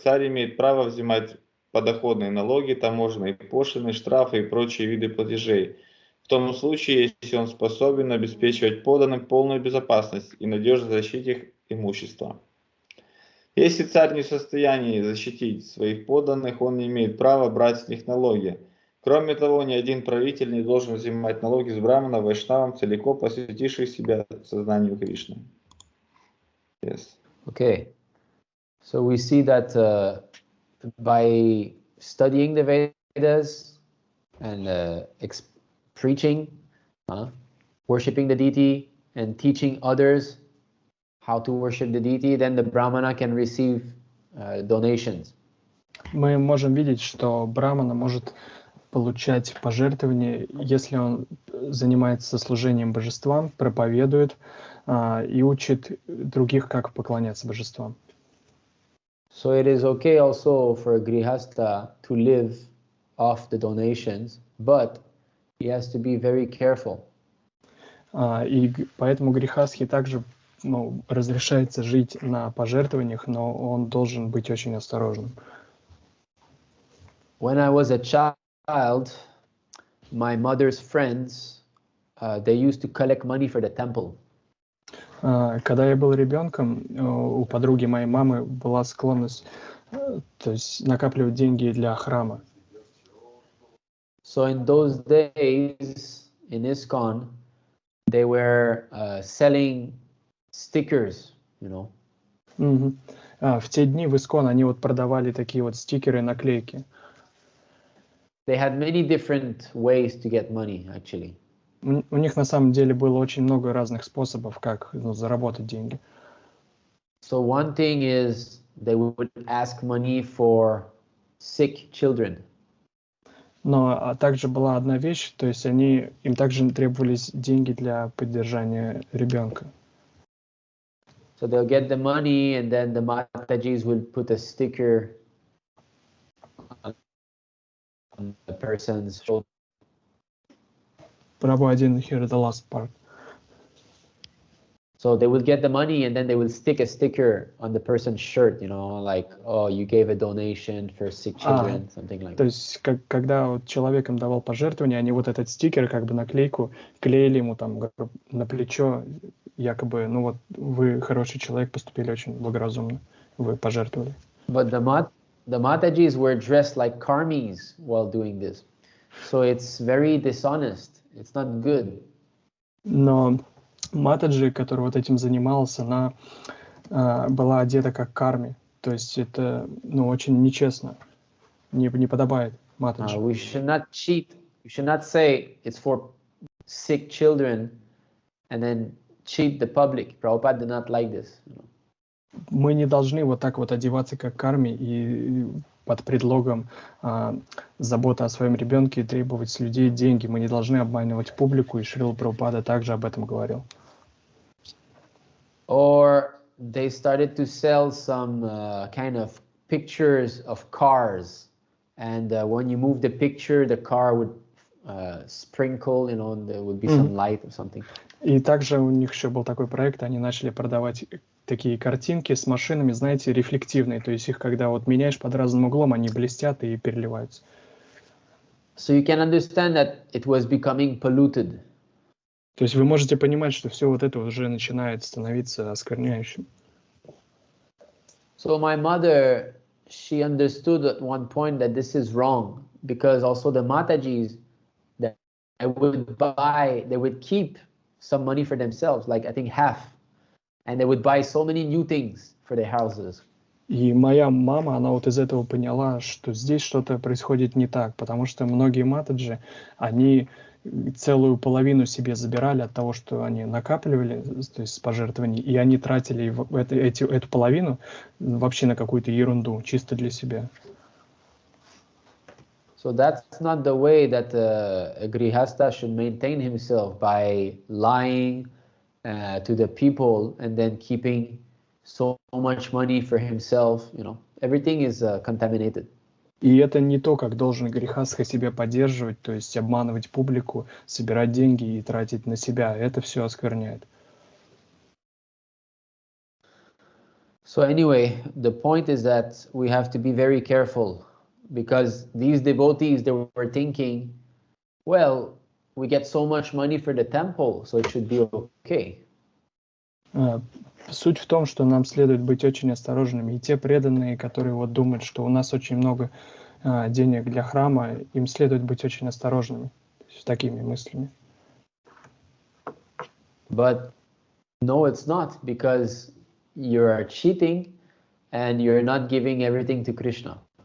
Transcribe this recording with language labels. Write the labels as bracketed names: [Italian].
[Russian] Царь имеет право взимать подоходные налоги, таможенные пошлины, штрафы и прочие виды платежей, в том случае, если он способен обеспечивать подданным полную безопасность и надежно защитить их имущество. Если царь не в состоянии защитить своих подданных, он не имеет права брать с них налоги. Кроме того, ни один правитель не должен взимать налоги с брамана, вайшнавам, целиком посвятивших себя сознанию Кришны. [English] Yes. Okay, so we see that by studying the Vedas and preaching, worshipping the deity and teaching others how to worship the deity, then the Brahmana can receive donations. [Russian] Мы можем видеть, что брамана может получать пожертвования, если он занимается служением божествам, проповедует и учит других, как поклоняться божествам. [English] So it is okay also for a grihasta to live off the donations, but he has to be very careful. [Russian] И поэтому грихастхе также разрешается жить на пожертвованиях, но он должен быть очень осторожным. [English] When I was a child, my mother's friends, they used to collect money for the temple. [Russian] Когда я был ребенком, у подруги моей мамы была склонность, то есть накапливать деньги для храма. [English] So in those days in ISKCON, they were selling stickers, you know. [Russian] В те дни в ISKCON они продавали такие стикеры, наклейки. [English] They had many different ways to get money, actually. [Russian] У них на самом деле было очень много разных способов, как заработать деньги. [English] So one thing is they would ask money for sick children. [Russian] Но также была одна вещь, то есть им также требовались деньги для поддержания ребенка. [English] So they'll get the money and then the Matajis will put a sticker on the person's shoulder. Prabhu, I didn't hear the last part. So they will get the money and then they will stick a sticker on the person's shirt, you know, like, oh, you gave a donation for sick children, something like that. [Russian] То есть, когда человеком давал пожертвование, они этот стикер, наклейку, клеили ему на плечо, якобы, вы хороший человек, поступили очень благоразумно, вы пожертвовали. [English] But the Matajis were dressed like karmis while doing this. So it's very dishonest. It's not good. [Russian] Но Матаджи, который вот этим занималась, она была одета как карми. То есть это, ну, очень нечестно. Не подобает Матаджи. [English] We should not cheat. We should not say it's for sick children and then cheat the public. Prabhupada did not like this. [Russian] Мы не должны вот так вот одеваться как карми и под предлогом заботы о своем ребенке требовать с людей деньги. Мы не должны обманывать публику, и Шрила Прабхупада также об этом говорил. [English] Or they started to sell some kind of pictures of cars, and when you move the picture, the car would sprinkle, you know, there would be some light or something. [Russian] И также у них еще был такой проект, они начали продавать такие картинки с машинами, знаете, рефлективные, то есть их, когда вот меняешь под разным углом, они блестят и переливаются. [English] So you can understand that it was becoming polluted. [Russian] То есть вы можете понимать, что все вот это уже начинает становиться оскверняющим. [English] So my mother, she understood at one point that this is wrong, because also the Matajis, that they would keep some money for themselves, like I think half, and they would buy so many new things for their houses. [Russian] И моя мама, она вот из этого поняла, что здесь что-то происходит не так, потому что многие матаджи, они целую половину себе забирали от того, что они накапливали, то есть с пожертвований, и они тратили эту половину вообще на какую-то ерунду, чисто для себя. [English] So that's not the way that a grihasta should maintain himself, by lying to the people and then keeping so much money for himself. You know, everything is contaminated. [Russian] И это не то, как должен грехастха себя поддерживать, то есть обманывать публику, собирать деньги и тратить на себя. Это все оскверняет. [English] So anyway, the point is that we have to be very careful, because these devotees, they were thinking, well, we get so much money for the temple, so it should be okay. [Russian] Суть в том, что нам следует быть очень осторожными. И те преданные, которые вот думают, что у нас очень много денег для храма, им следует быть очень осторожными с такими мыслями. [English] But no, it's not, because you are cheating and you're not giving everything to Krishna.